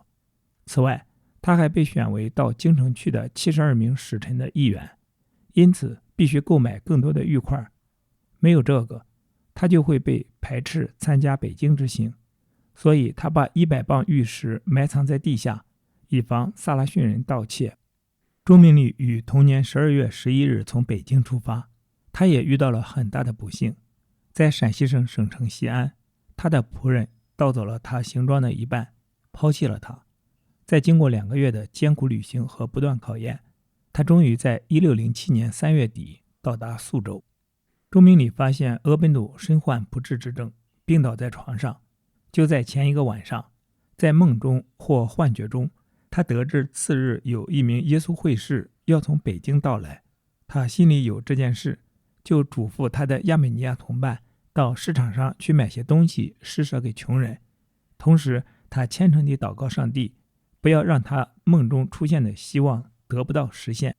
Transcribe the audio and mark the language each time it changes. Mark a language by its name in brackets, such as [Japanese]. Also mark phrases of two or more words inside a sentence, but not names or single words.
[Chinese] 此外，他還被選為到京城去的72名使臣的一員，因此必須購買更多的玉塊。沒有這個，他就會被排斥參加北京之行，所以他把100磅玉石埋藏在地下，以防薩拉遜人盜竊。鍾明禮於同年12月11日從北京出發，他也遇到了很大的不幸。在陕西省省城西安，他的僕人盜走了他行裝的一半，拋棄了他。在經過2個月的艱苦旅行和不斷考驗，他終於在1607年3月底到達宿州。鍾明禮發現俄本笃身患不治之症，病倒在床上。就在前一個晚上，在夢中或幻覺中，他得知次日有一名耶穌會士要從北京到來。他心裡有這件事，就囑咐他的亞美尼亞同伴到市場上去買些東西施捨給窮人，同時他虔誠地禱告上帝，不要讓他夢中出現的希望得不到實現。